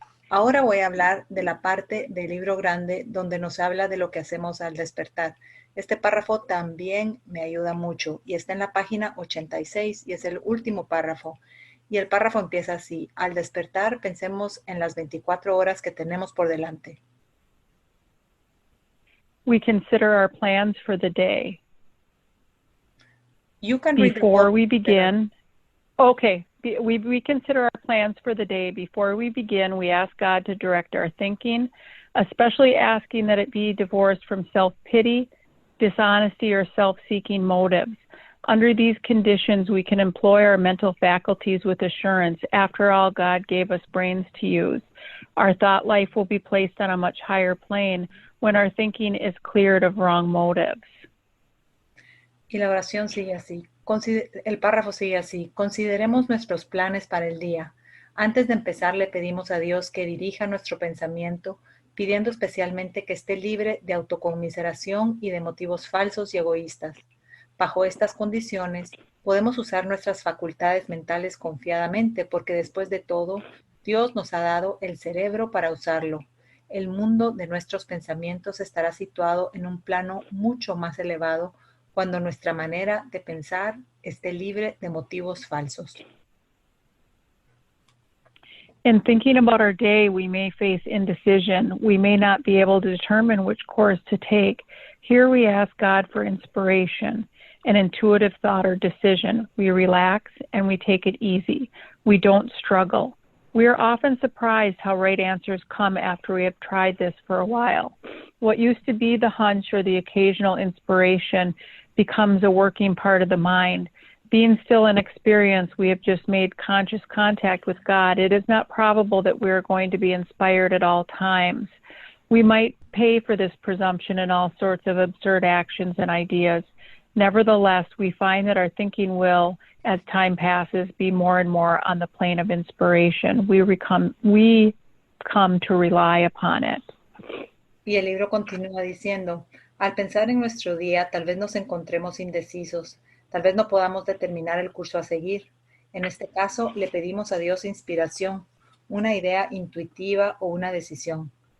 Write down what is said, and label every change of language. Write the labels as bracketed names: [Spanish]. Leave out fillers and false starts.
[Spanish] Ahora voy a hablar de la parte del libro grande donde nos habla de lo que hacemos al despertar. Este párrafo también me ayuda mucho y está en la página 86 y es el último párrafo. Y el párrafo empieza así: al despertar pensemos en las 24 horas que tenemos por delante. [English] We consider our plans for the day. You can read before we begin. Okay. We consider our plans for the day. Before we begin, we ask God to direct our thinking, especially asking that it be divorced from self-pity, dishonesty, or self-seeking motives. Under these conditions, we can employ our mental faculties with assurance. After all, God gave us brains to use. Our thought life will be placed on a much higher plane when our thinking is cleared of wrong motives. [Spanish] Y la oración sigue así. El párrafo sigue así: consideremos nuestros planes para el día. Antes de empezar, le pedimos a Dios que dirija nuestro pensamiento, pidiendo especialmente que esté libre de autoconmiseración y de motivos falsos y egoístas. Bajo estas condiciones, podemos usar nuestras facultades mentales confiadamente, porque después de todo, Dios nos ha dado el cerebro para usarlo. El mundo de nuestros pensamientos estará situado en un plano mucho más elevado cuando nuestra manera de pensar esté libre de motivos falsos. [English] In thinking about our day, we may face indecision. We may not be able to determine which course to take. Here we ask God for inspiration, an intuitive thought or decision. We relax and we take it easy. We don't struggle. We are often surprised how right answers come after we have tried this for a while. What used to be the hunch or the occasional inspiration becomes a working part of the mind. Being still in experience, we have just made conscious contact with God. It is not probable that we are going to be inspired at all times. We might pay for this presumption in all sorts of absurd actions and ideas. Nevertheless, we find that our thinking will, as time passes, be more and more on the plane of inspiration. We come to rely upon it. [Spanish] Y el libro continúa diciendo: al pensar en nuestro día, tal vez nos encontremos indecisos, tal vez no podamos determinar el curso a seguir. En este caso, le pedimos a Dios inspiración, una idea intuitiva o una decisión.